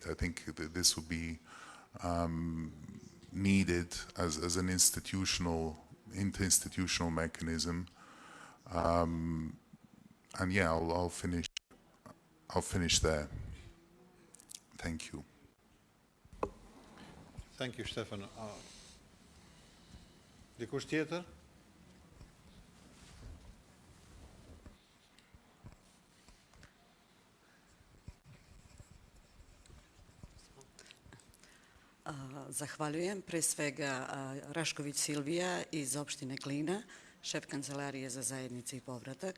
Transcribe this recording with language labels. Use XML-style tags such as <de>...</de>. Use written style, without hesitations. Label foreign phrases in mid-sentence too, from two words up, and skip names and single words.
<en>I think that this would be needed as an interinstitutional mechanism. And yeah, I'll finish there. Thank you. Thank you,</en> <sq>Stefan. Dikush tjetër?</sq> <sr>Zahvaljujem pre svega Rašković Silvija iz opštine Glina, šef Kancelarije za zajednice i povratak.</sr>